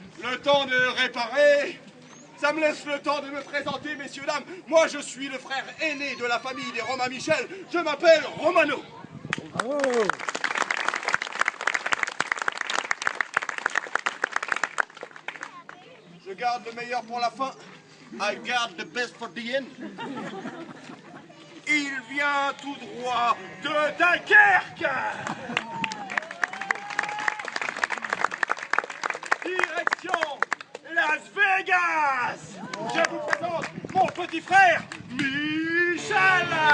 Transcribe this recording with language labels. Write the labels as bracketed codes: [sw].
[fr] Le temps de réparer, ça me laisse le temps de me présenter, messieurs, dames. Moi, je suis le frère aîné de la famille des Romain Michel. Je m'appelle Romano. Bravo. Je garde le meilleur pour la fin. [en] I guard the best for the end. [fr] Il vient tout droit de Dunkerque. Direction Las Vegas. Je vous présente mon petit frère, Michel.